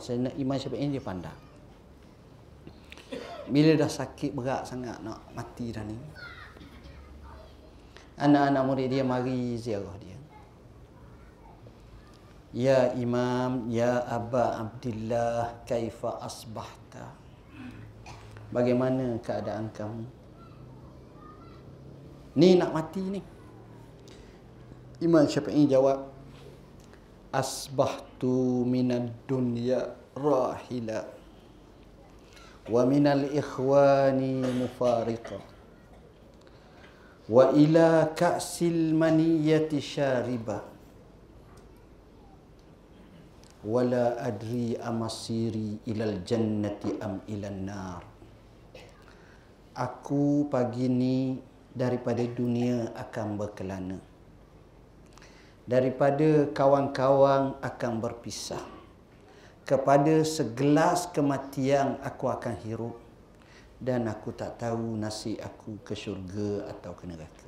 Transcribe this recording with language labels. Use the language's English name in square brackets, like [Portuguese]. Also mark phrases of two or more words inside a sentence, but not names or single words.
[Malay] Imam Syafi'i dia pandang. Bila dah sakit berat sangat nak mati dah ni, anak-anak murid dia mari ziarah dia. [Arabic] يا إمام يا أبا عبد الله كيف أصبحت? [Malay] Bagaimana keadaan kamu? Ni nak mati ni. Imam Syafi'i jawab, [Arabic] أصبحت من الدنيا راحلا ومن الإخوان مفارقا وإلى كأس المنية شاربا ولا أدري أمصيري إلى الجنة أم إلى النار. [Malay] Aku pagi ni daripada dunia akan berkelana, daripada kawan-kawan akan berpisah, kepada segelas kematian aku akan hirup, dan aku tak tahu nasib aku ke syurga atau ke neraka.